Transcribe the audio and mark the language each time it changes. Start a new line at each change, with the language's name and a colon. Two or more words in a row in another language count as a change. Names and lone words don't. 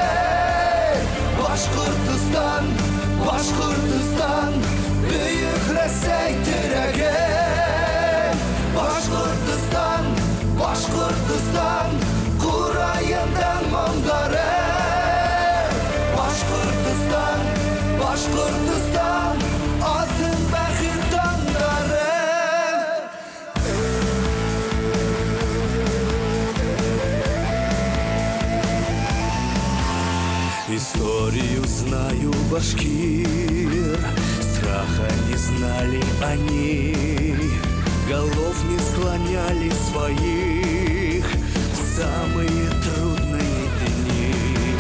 Bashkir: Башкортостан, Башкортостан, büyük Рәсәй терәге. Башкортостан, Башкортостан, Курайындан моңдары. Башкортостан, Башкортостан, алтын бәхет таңдары.
Russian: Историю знаю башкир, страха не знали они, голов не склоняли своих в самые трудные дни.